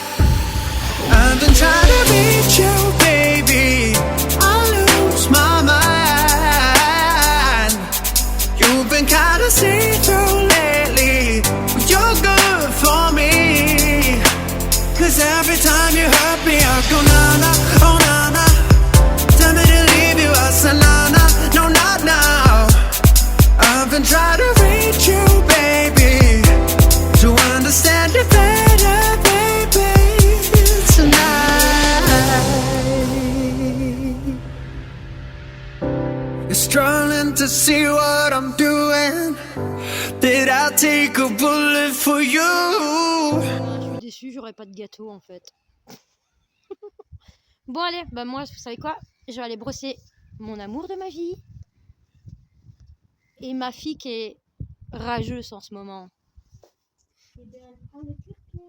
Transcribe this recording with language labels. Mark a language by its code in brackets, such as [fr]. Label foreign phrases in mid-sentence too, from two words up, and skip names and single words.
[en] I've been trying to reach you, baby. I lose my mind. You've been kinda see-through lately, but you're good for me. Cause every time you hurt me, I go na-na, oh na-na. Tell me to leave you, I say na-na, no not now. I've been trying to reach you, baby, to understand you better, baby, tonight. You're struggling to see what I'm doing. Did I take a bullet for you? [fr] Je suis déçue, j'aurais pas de gâteau en fait. Bon allez, bah moi, vous savez quoi? Je vais aller brosser mon amour de ma vie. Et ma fille qui est rageuse en ce moment. Et bien, elle prend le pire-pied.